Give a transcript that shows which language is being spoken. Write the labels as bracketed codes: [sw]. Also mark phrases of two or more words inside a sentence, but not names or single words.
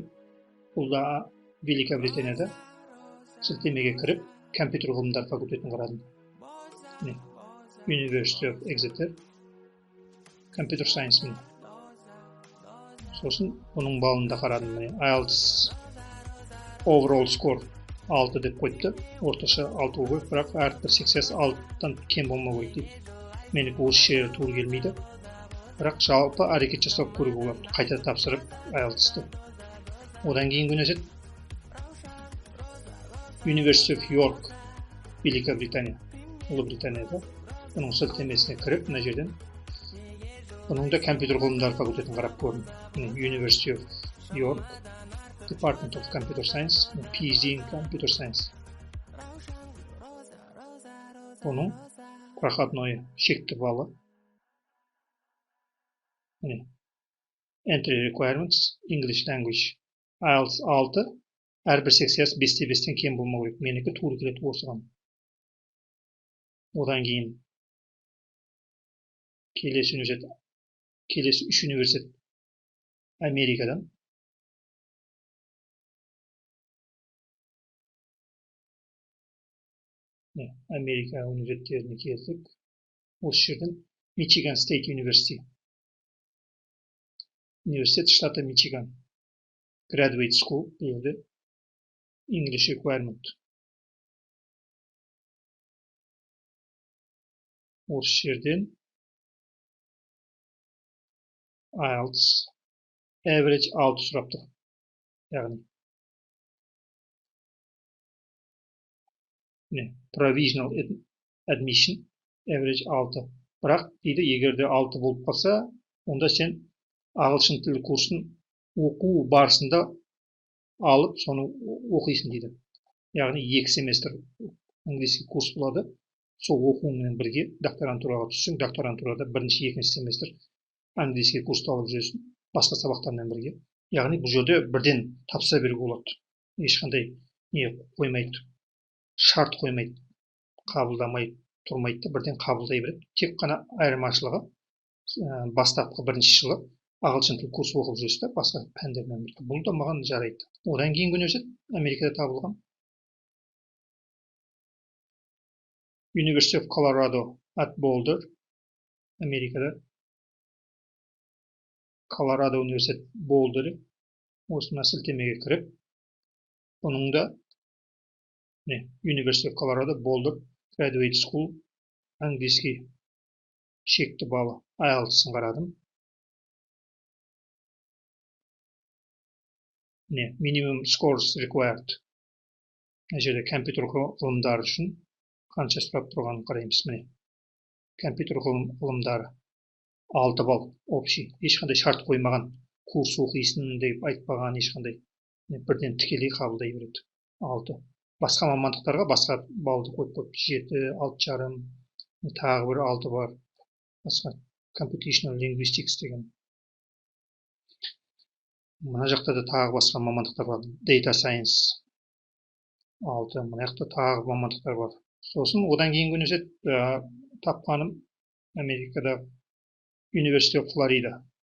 [kk] Бұл да Великобританияда. Сілтемеге кіріп, компьютер ғылымдары факультетін қарадым. [en] University of Exeter, Computer Science. [kk] Сосын оның балында қарадым. IELTS [en] overall score [kk] 6 деп қойыпты. Орташа 6 болу керек, бірақ әрбір секциясы 6-тан кем болмау керек дейді. Менікі осы жері тура келмейді. Бірақ жалпы әрекет жасап көруге болады. Қайта тапсырып IELTS-ті. Одан кейінгі университет University of York, Великобритания, Ұлыбританияда. Бұның сілтемесіне кіріп, мына жерден бұның да компьютер ғылымдары факультетін қарап көрдім. [en] University of York, Department of Computer Science, PhD in Computer Science. [kk] Бұның проходной шекті балы. [en] Entry requirements, English language. [kk] IELTS 6, әрбір секциясы 5-5-тен кем болмау керек. Менікі тура келеді осыған. Одан кейін келесі университет. Келесі 3 университет Америкадан. Америка университеттеріне келдік. Осы жерден Michigan State University. Университет штаты Мичиган. [en] Graduate School дейді. English requirement. [kk] Осы жерден IELTS average 6 сұрап тұр. Яғни [en] provisional admission average 6. [kk] Бірақ дейді, егерде 6 болып қалса, онда сен ағылшын тілі курсын оқу барысында алып, соны оқисың дейді. Яғни 2 семестр английский курс болады. Сол оқумен бірге докторантураға түссең, докторантурада бірінші, екінші семестр английский курсты алып жүресің, басқа сабақтармен бірге. Яғни бұл жерде бірден тапсыра беруге болады. Ешқандай не қоймайды, шарт қоймайды, қабылдамай тұрмайды да, бірден қабылдай береді. Тек қана айырмашылығы бастапқы бірінші жылы ағылшын тілі курсы оқып жүресіз да, басқа пәндермен бірге. Бұл да маған жарайды. Одан кейінгі университет Америкада табылған. [en] University of Colorado at Boulder, [kk] Америкада. Колорадо университет Болдері. Осына сілтемеге кіріп, бұның да University of Colorado Boulder Graduate School английский шекті балы IELTS-ын қарадым. [en] Minimum scores required. [kk] Мына жерде компьютер ғылымдары үшін қанша сұрап тұрғанын қараймыз. Міне, компьютер ғылымдары 6 балл общий. Ешқандай шарт қоймаған, курс оқисың деп айтпаған, ешқандай. Бірден тікелей қабылдай береді. 6. Басқа мамандықтарға басқа балды қойып қойып, 7, 6,5, тағы бір 6 бар. Басқа [en] computational linguistics [kk] деген. Мына жақта да тағы басқа мамандықтар бар. [en] Data science 6, [kk] мына жақта тағы мамандықтар бар. Сосын одан кейінгі университет тапқаным Америкада University of Florida.